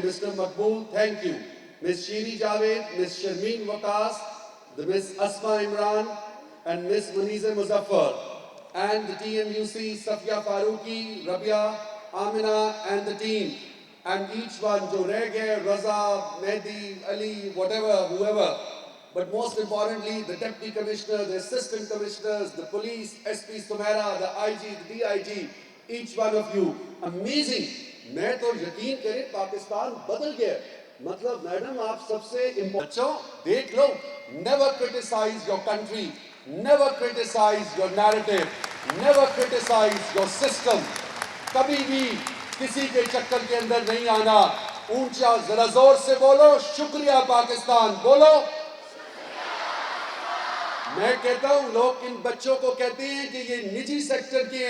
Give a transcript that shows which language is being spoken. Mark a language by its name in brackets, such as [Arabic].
[English] Mister Maqbool thank you. Miss Sherry Javed, miss Sharmeen Waqas, miss Asma Imran and miss Muneeza Muzaffar, and the TNUC, Safia Farooqi, Rabia, Amna and the team. And each one, [Urdu] jo reh gaye, [English] Raza, Mehdi, Ali, whatever, whoever. But most importantly, the deputy commissioner, the assistant commissioners, the police, SP Sumaira, the IG, the DIG, each one of you. Amazing. [Urdu] میں تو یقین کریں پاکستان بدل گیا. مطلب madam آپ سب سے بچوں دیکھ لو, [English] never criticize your country, never criticize your narrative, never criticize your system. [Urdu] کبھی بھی کسی کے چکر کے اندر نہیں آنا. اونچا ذرا زور سے بولو, شکریہ پاکستان, بولو. میں کہتا ہوں, لوگ ان بچوں کو کہتے ہیں کہ یہ نجی سیکٹر کے ہیں.